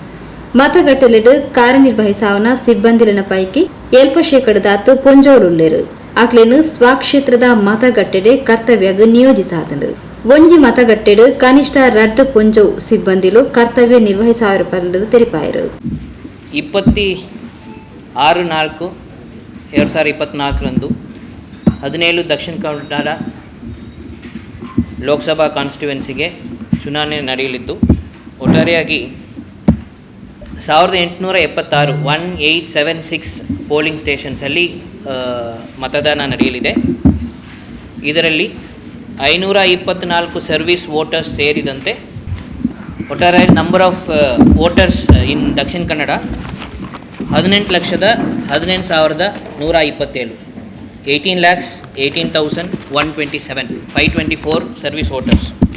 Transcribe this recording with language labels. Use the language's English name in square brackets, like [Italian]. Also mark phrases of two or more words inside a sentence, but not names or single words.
[Tulu] ಮತಗಟ್ಟಲೆಡು ಕಾರ್ಯನಿರ್ವಹಿಸಾವನ ಸಿಬ್ಬಂದಿಲನ ಪೈಕಿ 70% ಪೊಂಜೋಲುಲ್ಲೇರು ಅಕ್ಲೇನು ಸ್ವಕ್ಷೇತ್ರದ ಮತಗಟ್ಟೆಡೆ ಕರ್ತವ್ಯಗ ನಿಯೋಜಿಸಾದನು. ಒಂಜಿ ಮತಗಟ್ಟೆಡು ಕನಿಷ್ಠ 2 ಪೊಂಜೋ ಸಿಬ್ಬಂದಿಲು ಕರ್ತವ್ಯ ನಿರ್ವಹಿಸಾವರು ಪಂಡದು ತೆರಿಪಾಯರು. [Kannada] 26/4/2024 17 ದಕ್ಷಿಣ ಕನ್ನಡ ಲೋಕಸಭಾ ಕಾನ್ಸ್ಟಿಟ್ಯೂನ್ಸಿಗೆ ಚುನಾವಣೆ ನಡೆಯಲಿದ್ದು ಒಟ್ಟಾರೆಯಾಗಿ 1,876 1876 [English] polling stationsalli [Kannada] ಮತದಾನ ನಡೆಯಲಿದೆ. ಇದರಲ್ಲಿ 524 [English] service voters [Kannada] ಸೇರಿದಂತೆ ಒಟ್ಟಾರೆ [English] number of voters in [Kannada] ದಕ್ಷಿಣ ಕನ್ನಡ 18,18,127 18,18,127 524 [English] service voters.